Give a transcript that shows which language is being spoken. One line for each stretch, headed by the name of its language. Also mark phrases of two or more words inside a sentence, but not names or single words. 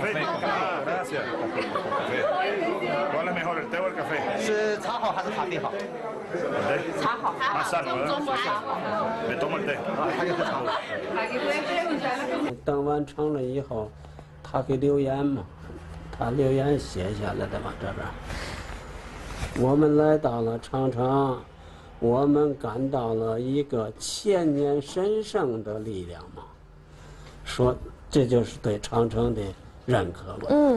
Spanish: Ah, gracias. Café. ¿Cuál es mejor, el té o el café? Más sano, ¿verdad? Me tomo el té.
Chinese: 等完成了以后，他给留言嘛，他留言写下来的嘛，这边。我们来到了长城，我们感到了一个千年神圣的力量嘛，说这就是对长城的认可了。